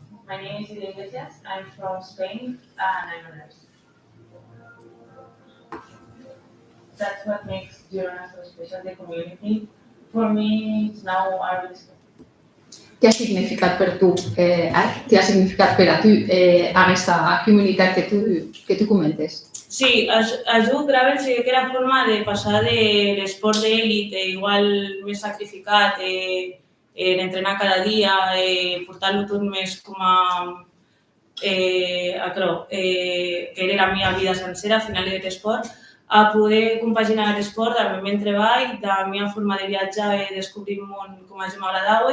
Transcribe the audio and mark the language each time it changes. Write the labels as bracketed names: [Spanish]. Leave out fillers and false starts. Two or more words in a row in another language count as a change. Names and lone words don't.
[English] My name is Silvia Iglesias. I'm from Spain and I'm a nurse. That's what makes Girona so special, the community. For me, it's now our respect. [Catalan] Què ha significat per tu, què ha significat per a tu aquesta comunitat que tu comentes? Sí, ajuda Gravel sí que era forma de passar de l'esport d'elit, igual més sacrificat, entrenar cada dia, portar-lo tot més com a que era la meva vida sencera, al final de l'esport, a poder compaginar l'esport amb el meu treball, de la meva forma de viatjar i descobrir el món com a mi m'agradava.